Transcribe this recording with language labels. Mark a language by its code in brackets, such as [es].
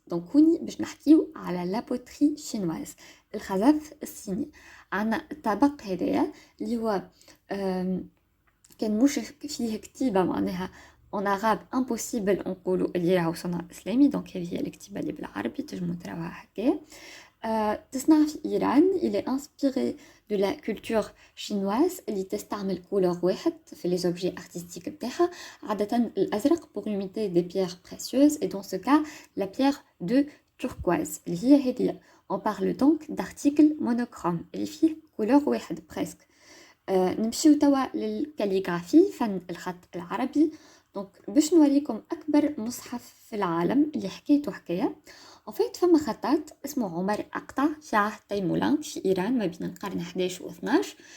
[ar] دونك هوني باش نحكيو على لابوتري شينواز الخزف الصيني. عنا الطبق هذايا اللي هو كان مش فيه كتيبة معناها en arabe impossible نقولوا اللي راهو صنع إسلامي دونك هذه هي الكتيبة اللي بالعربي تنجموا تراوها هكا. [fr] تصنع في إيران il est inspiré de la culture chinoise اللي تستعمل couleur واحد في les objets artistiques بتاعها عادة الأزرق pour imiter des pierres précieuses et dans ce cas la pierre de turquoise اللي هي هذه. on parle donc d'article monochrome اللي فيه couleur واحد presque. [ar] نمشيو توا للكاليغرافي فن الخط العربي. دونك باش نوريكم اكبر مصحف في العالم اللي حكيته حكايه ان فيت فما خطاط اسمه عمر اقطع في عهد تيمولان في ايران ما بين القرن 11 و 12